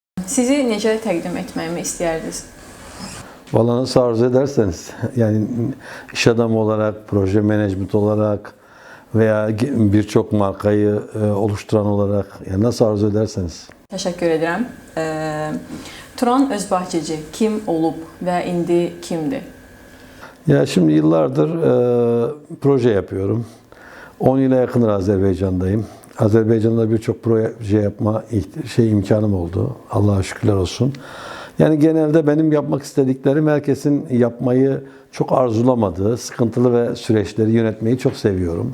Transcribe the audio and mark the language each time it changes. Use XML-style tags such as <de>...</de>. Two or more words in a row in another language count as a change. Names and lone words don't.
<az>Sizi necə təqdim etməyimi istəyərdiniz?</az> <tr>Valla nasıl arzu ederseniz, yani iş adamı olarak, proje menajment olarak veya birçok markayı oluşturan olarak, yani nasıl arzu ederseniz.</tr> <az>Təşəkkür edirəm. Turan Özbahçeci kim olub və indi kimdir?</az> <tr>Ya şimdi yıllardır proje yapıyorum. 10 yıla yakındır Azerbaycan'dayım. Azerbaycan'da birçok proje yapma imkanım oldu. Allah'a şükürler olsun. Yani genelde benim yapmak istediklerim herkesin yapmayı çok arzulamadığı sıkıntılı ve süreçleri yönetmeyi çok seviyorum.</tr>